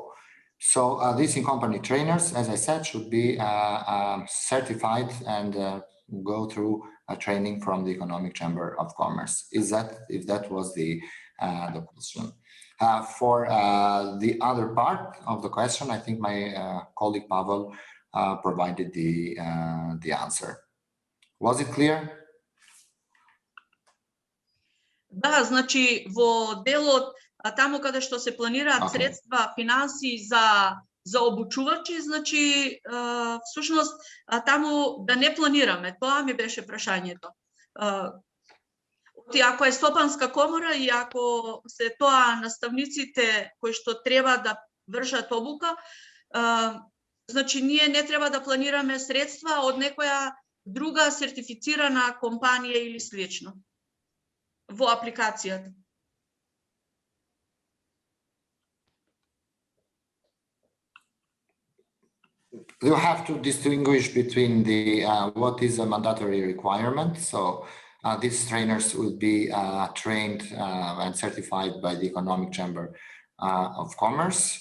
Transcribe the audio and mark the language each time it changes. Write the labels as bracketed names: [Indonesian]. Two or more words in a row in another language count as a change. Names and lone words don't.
[English] So these in-company trainers, as I said, should be certified and go through a training from the Economic Chamber of Commerce. If that was the question. For the other part of the question, I think my colleague Pavel provided the answer. Was it clear? [Macedonian] Да, значи во делот таму каде што се планираат средства, финанси за обучувачи, значи всушност таму да не планираме, тоа ми беше прашањето. Ако е стопанска комора и ако се тоа наставниците кои што треба да вршат обука, значи ние не треба да планираме средства од некоја друга сертифицирана компанија или слично во апликацијата. [English] You have to distinguish between the what is a mandatory requirement. So these trainers will be trained and certified by the Economic Chamber of Commerce.